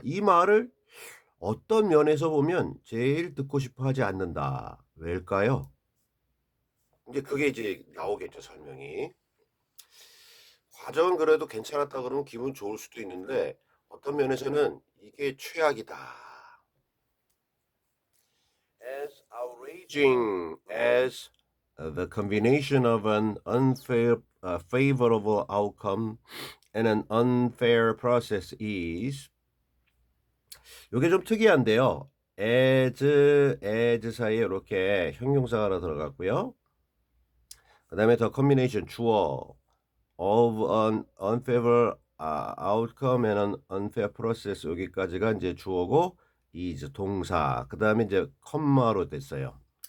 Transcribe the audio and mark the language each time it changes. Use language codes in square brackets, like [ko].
[ko] 이 말을 어떤 면에서 보면 제일 듣고 싶어 하지 않는다. 왜일까요? 이제 그게 이제 나오겠죠, 설명이. 과정은 그래도 괜찮았다 그러면 기분 좋을 수도 있는데 어떤 면에서는 이게 최악이다. [en] As outraging as the combination of an unfair, favorable outcome and an unfair process is [ko] 이게 좀 특이한데요. as 사이에 이렇게 형용사가 하나 들어갔고요. 그 다음에 더 combination 주어 [en] of an unfavorable outcome and an unfair process [ko] 여기까지가 이제 주어고 is 동사 그 다음에 이제 컴마로 됐어요.